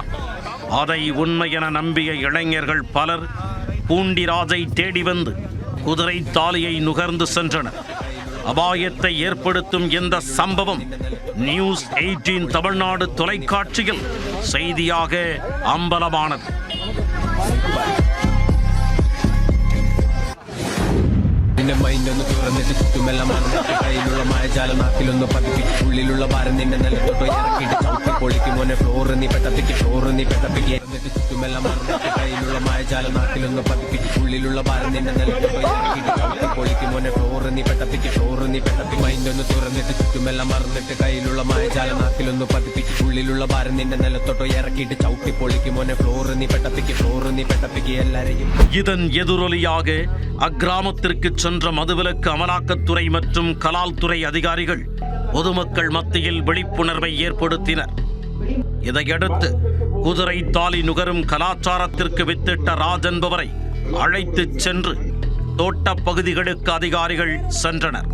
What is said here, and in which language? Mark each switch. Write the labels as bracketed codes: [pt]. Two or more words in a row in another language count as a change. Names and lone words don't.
[ta] அதை உண்மை என நம்பிய இளைஞர்கள் பலர் பூண்டி ராஜை தேடி வந்து குதிரைத்தாலியை நுகர்ந்து சென்றனர். அபாயத்தை ஏற்படுத்தும் இந்த சம்பவம் நியூஸ் 18 தமிழ்நாடு தொலைக்காட்சியில் செய்தியாக அம்பலமானது. [ml] മൈൻഡൊന്ന് തുറന്നിട്ട് ചുറ്റുമെല്ലാം മറന്നിട്ട് കയ്യിലുള്ള മായജാലം നാക്കിലൊന്ന് പതിപ്പിച്ച് ഉള്ളിലുള്ള ഭാരം നിന്നെ നിലത്തോട്ടോ ഇറക്കിയിട്ട് ചവിട്ടി പൊളിക്കും മോനെ ഫ്ലോറ് നീ പെട്ടപ്പിക്ക് എന്നിട്ട് ചുറ്റുമെല്ലാം മറന്നിട്ട് കയ്യിലുള്ള മായജാലം നാക്കിലൊന്ന് പതിപ്പിച്ച് ഉള്ളിലുള്ള ഭാരം നിന്നെ നിലത്തോട്ടോ ഇറക്കിയിട്ട് ചവിട്ടി പൊളിക്കും മോനെ ഫ്ലോറ് നീ പെട്ടപ്പിക്ക് മൈൻഡൊന്ന് തുറന്നിട്ട് ചുറ്റുമെല്ലാം മറന്നിട്ട് കയ്യിലുള്ള മായജാലം നാക്കിലൊന്ന് പതിപ്പിച്ച് ഉള്ളിലുള്ള ഭാരം നിന്നെ നിലത്തോട്ടോ ഇറക്കിയിട്ട് ചവിട്ടി പൊളിക്കും മോനെ ഫ്ലോറ് നീ പെട്ടപ്പിക്ക് എല്ലാരെയും. [ta] இதன் எதிரொலியாக அக்கிராமத்திற்கு சென்ற மதுவிலக்கு அமலாக்கத்துறை மற்றும் கலால்துறை அதிகாரிகள் பொதுமக்கள் மத்தியில் விழிப்புணர்வை ஏற்படுத்தினர். இதையடுத்து குதிரை தாலி நுகரும் கலாச்சாரத்திற்கு வித்திட்ட ராஜ் என்பவரை அழைத்து சென்று தோட்ட பகுதிகளுக்கு அதிகாரிகள் சென்றனர்.